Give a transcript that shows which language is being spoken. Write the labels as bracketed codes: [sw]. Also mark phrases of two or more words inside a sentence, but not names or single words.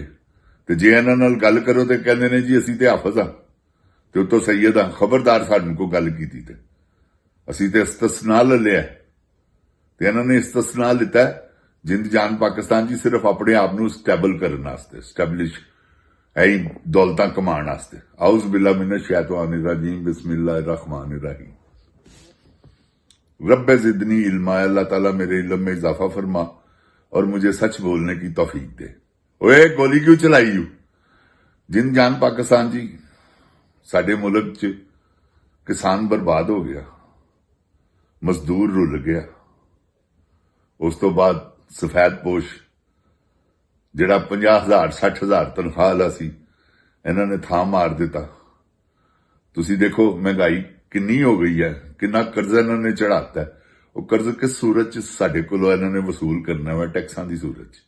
[pa] ਤੇ ਜੇ ਇਹਨਾਂ ਨਾਲ ਗੱਲ ਕਰੋ ਤੇ ਕਹਿੰਦੇ ਨੇ ਜੀ ਅਸੀਂ ਤੇ ਹਾਫਿਜ਼ ਹਾਂ ਤੇ ਉਤੋਂ ਸੈਯਦ ਹਾਂ। ਖਬਰਦਾਰ ਸਾਨੂੰ ਕੋਈ ਗੱਲ ਕੀਤੀ ਤੇ ਅਸੀਂ ਤੇ ਇਸਤਸਨਾ ਲੈ ਲਿਆ ਤੇ ਇਹਨਾਂ ਨੇ ਇਸਤਸਨਾ ਲਿੱਤਾ ਜਿੰਦ ਜਾਨ ਪਾਕਿਸਤਾਨ ਜੀ ਸਿਰਫ ਆਪਣੇ ਆਪ ਨੂੰ ਸਟੇਬਲ ਕਰਨ ਵਾਸਤੇ, ਸਟੈਬਲਿਸ਼ ਐ ਦੌਲਤਾਂ ਕਮਾਉਣ ਵਾਸਤੇ। [ar] أعوذ بالله من الشيطان الرجيم بسم الله الرحمن الرحيم. رب زدني علما, [ur] اللہ تعالیٰ میرے علم میں اضافہ فرما اور مجھے سچ بولنے کی توفیق دے. [pa] ਓਏ ਗੋਲੀ ਕਿਉਂ ਚਲਾਈ ਯੂ? ਜਿੰਦ ਜਾਨ ਪਾਕਿਸਤਾਨ ਜੀ, ਸਾਡੇ ਮੁਲਕ ਚ ਕਿਸਾਨ ਬਰਬਾਦ ਹੋ ਗਿਆ, ਮਜ਼ਦੂਰ ਰੁਲ ਗਿਆ। ਉਸ ਤੋ ਬਾਦ ਸਫ਼ੇਦਪੋਸ਼ ਜਿਹੜਾ 50,000 60,000 ਤਨਖਾਹ ਵਾਲਾ ਸੀ, ਇਹਨਾਂ ਨੇ ਥਾਂ ਮਾਰ ਦਿੱਤਾ। ਤੁਸੀਂ ਦੇਖੋ ਮਹਿੰਗਾਈ ਕਿੰਨੀ ਹੋ ਗਈ ਹੈ, ਕਿੰਨਾ ਕਰਜ਼ਾ ਇਹਨਾਂ ਨੇ ਚੜਾਤਾ। ਉਹ ਕਰਜ਼ ਕਿਸ ਸੂਰਤ 'ਚ ਸਾਡੇ ਕੋਲੋਂ ਇਹਨਾਂ ਨੇ ਵਸੂਲ ਕਰਨਾ ਵਾ? ਟੈਕਸਾਂ ਦੀ ਸੂਰਤ 'ਚ।